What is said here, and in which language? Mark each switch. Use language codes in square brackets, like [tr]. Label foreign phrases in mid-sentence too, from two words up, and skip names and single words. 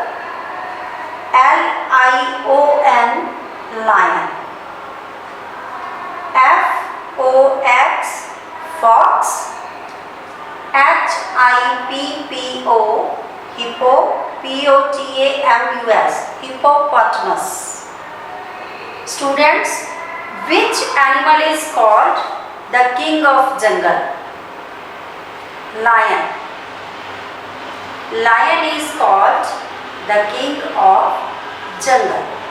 [en] L-I-O-N, lion. F-O-X, fox. H-I-P-P-O, hippo. P-O-T-A-M-U-S, hippopotamus. Students, which animal is called the king of jungle? Lion. Lion is called the king of jungle.